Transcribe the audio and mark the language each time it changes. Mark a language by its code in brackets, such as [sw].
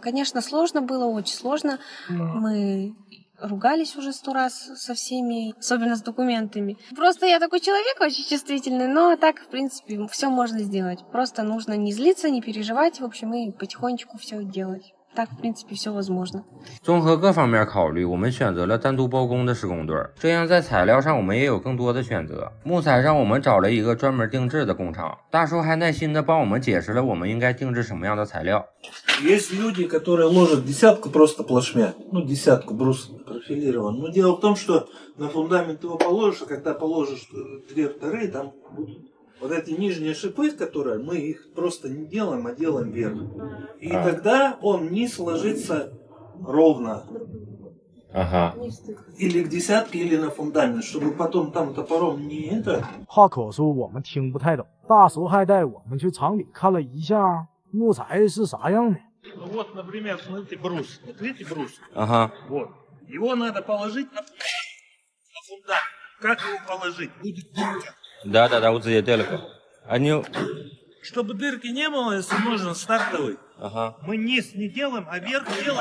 [ru] Конечно, сложно было, очень сложно. Мы ругались уже 100 раз со всеми, особенно с документами. Просто я такой человек очень чувствительный, но так, в принципе, все можно сделать. Просто нужно не злиться, не переживать, в общем, и потихонечку все делать. Так, в принципе, все возможно. [zh] 综合各方面考虑，我们选择了单独包工的施工队，这样在材料上我们也有更多的选择。木材上我们找了一个专门定制的工厂，大叔还耐心的帮我们解释了我们应该定制什么样的材料。 [ru] Есть люди, которые ложат десятку просто плашмя, ну десятку брус профилирован. Но дело в том, что на фундамент его положишь, а когда положишь 2 там будут вот эти нижние шипы, которые мы их просто не делаем, а делаем вверх. И тогда он низ ложится ровно. Ага. Или к десятке, или на фундамент, чтобы потом там топором не это. [zh] 话口述我们听不太懂，大叔还带我们去厂里看了一下木材是啥样的。 [ru] Ну вот, например, смотрите брус. Вот видите брус? Ага. Вот. Его надо положить на фундамент. Как его положить? Будет дырка. Да, вот здесь далеко. Они... Чтобы дырки не было, если нужен стартовый, Ага. мы низ не делаем, а верх делаем.